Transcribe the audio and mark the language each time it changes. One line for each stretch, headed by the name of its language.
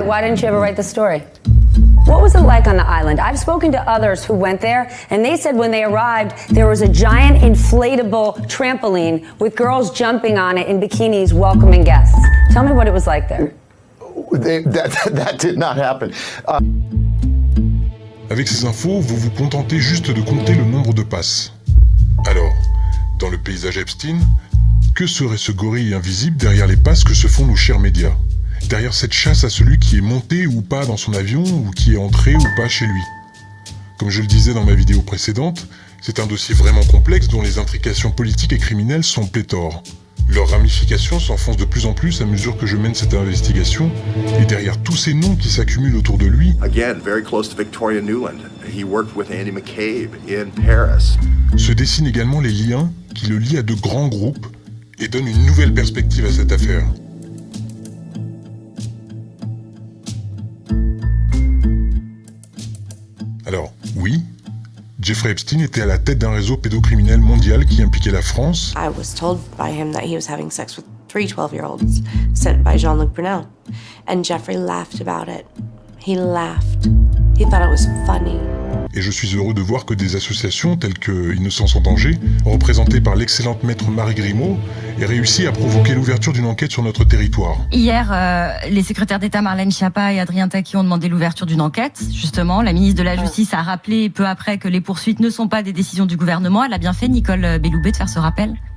English: Why didn't you ever write the story? What was it like on the island? I've spoken to others who went there, and they said when they arrived, there was a giant inflatable trampoline with girls jumping on it in bikinis welcoming guests. Tell me what it was like there. That did not happen.
French: Avec ces infos, vous vous contentez juste de compter le nombre de passes. Alors, dans le paysage Epstein, que serait ce gorille invisible derrière les passes que se font nos chers médias? Derrière cette chasse à celui qui est monté ou pas dans son avion ou qui est entré ou pas chez lui. Comme je le disais dans ma vidéo précédente, c'est un dossier vraiment complexe dont les intrications politiques et criminelles sont pléthores. Leurs ramifications s'enfoncent de plus en plus à mesure que je mène cette investigation, et derrière tous ces noms qui s'accumulent autour de lui,
English: Again, very close to Victoria Nuland. He worked with Andy McCabe in Paris.
French: se dessinent également les liens qui le lient à de grands groupes et donnent une nouvelle perspective à cette affaire. Alors, oui, Jeffrey Epstein était à la tête d'un réseau pédocriminel mondial qui impliquait la France.
English: I was told by him that he was having sex with 3 12-year-olds sent by Jean-Luc Brunel. And Jeffrey laughed about it. He laughed. He thought it was funny.
French: Et je suis heureux de voir que des associations telles que Innocence en danger, représentées par l'excellente maître Marie Grimaud, aient réussi à provoquer l'ouverture d'une enquête sur notre territoire. Hier, les secrétaires d'État Marlène Schiappa et Adrien Taquet ont demandé l'ouverture d'une enquête. Justement, la ministre de la Justice a rappelé peu après que les poursuites ne sont pas des décisions du gouvernement. Elle a bien fait, Nicole Belloubet, de faire ce rappel.